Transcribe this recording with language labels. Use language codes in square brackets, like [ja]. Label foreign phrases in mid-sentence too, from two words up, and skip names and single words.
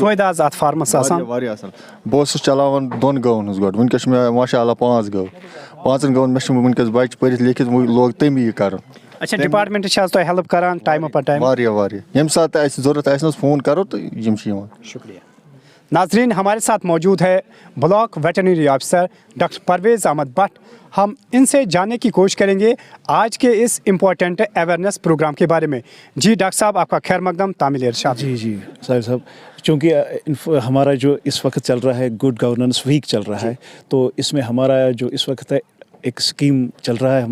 [ks] فٲیدٕ حظ اَتھ فارمَس آسان واریاہ اَصٕل بہٕ اوسُس چلاوان 2 گٲوَن ہٕنٛز گۄڈٕ وٕنکٮ۪س چھُ مےٚ ماشاء اللہ 5 گٲو 5 گٲوَن مےٚ چھِ وٕنکٮ۪س بَچہِ پٔرِتھ لیکھِتھ وۄنۍ لوگ تٔمی یہِ کَرُن اچھا ڈِپاٹمنٹ چھِ حظ تۄہہِ ہیلٕپ کران ٹایمہٕ پتہٕ ٹایم واریاہ ییٚمہِ ساتہٕ تہِ اَسہِ ضوٚرتھ آسہِ نہ حظ فون کَرو تہٕ یِم چھِ یِوان [ur] شکریہ ناظرین ہمارے ساتھ موجود ہے بلاک ویٹرنری آفیسر ڈاکٹر پرویز احمد بٹ ہم ان سے جاننے کی کوشش کریں گے آج کے اس [en] important awareness program [ur] کے بارے میں جی ڈاکٹر صاحب آپ کا خیر مقدم تعمیل ارشاد جی صاحب چونکہ ہمارا جو اس وقت چل رہا ہے [en] good governance week [ur] چل رہا ہے تو اس میں ہمارا جو اس وقت ہے ایک اسکیم چل رہا ہے